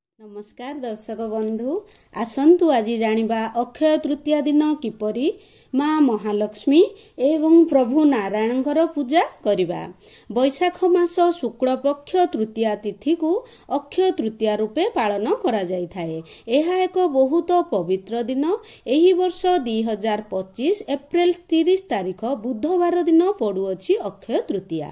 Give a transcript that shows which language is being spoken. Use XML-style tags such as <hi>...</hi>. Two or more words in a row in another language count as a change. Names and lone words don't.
<or>ନମସ୍କାର ଦର୍ଶକ ବନ୍ଧୁ ଆସନ୍ତୁ ଆଜି ଜାଣିବା ଅକ୍ଷୟ ତୃତୀୟା ଦିନ କିପରି ମାଁ ମହାଲକ୍ଷ୍ମୀ ଏବଂ ପ୍ରଭୁ ନାରାୟଣଙ୍କର ପୂଜା କରିବା। ବୈଶାଖ ମାସ ଶୁକ୍ଳ ପକ୍ଷ ତୃତୀୟା ତିଥି କୁ ଅକ୍ଷୟ ତୃତୀୟା ରୂପେ ପାଳନ କରା ଯାଇ ଥାଏ। ଏହା ଏକ ବହୁତ ପବିତ୍ର ଦିନ। ଏହି ବର୍ଷ 2025 ଏପ୍ରିଲ 30 ତାରିଖ ବୁଧବାର ଦିନ ପଡୁଅଛି ଅକ୍ଷୟ ତୃତୀୟା।</or>